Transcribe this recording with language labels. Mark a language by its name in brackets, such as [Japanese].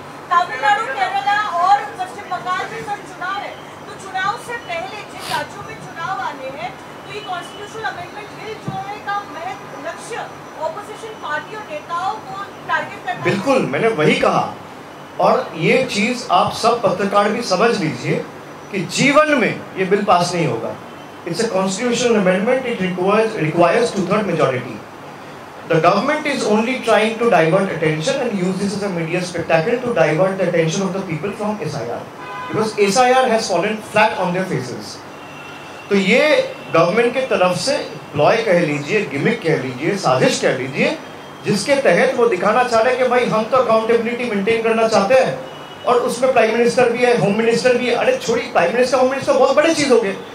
[Hindi] तमिलनाडु, केरला और पश्चिम बंगाल में सब चुनाव है, तो चुनाव से पहले जिन राज्यों में चुनाव आने हैं, तो ये कॉन्स्टिट्यूशनल अमेंडमेंट बिल जो है का महज लक्ष्य ऑपोजिशन पार्टी और नेताओं को टारगेट करना। बिल्कुल, मैंने वही कहा। और ये चीज आप सब पत्रकार भी समझ लीजिए कि जीवन में ये बिल पास नहीं होगा। [English] It's a constitutional amendment, it requires 2/3 majority. The government is only trying to divert attention and use this as a media spectacle to divert the attention of the people from SIR, because SIR has fallen flat on their faces. [Hindi] तो ये government के तरफ से ploy कह लीजिए, gimmick कह लीजिए, साजिश कह लीजिए, जिसके तहत वो दिखाना चाह रहे हैं कि भाई हम तो अकाउंटेबिलिटी मेंटेन करना चाहते हैं, और उसमें प्राइम मिनिस्टर भी है, होम मिनिस्टर भी है। अरे छोड़िए, प्राइम मिनिस्टर होम मिनिस्टर बहुत बड़ी चीज हो गई।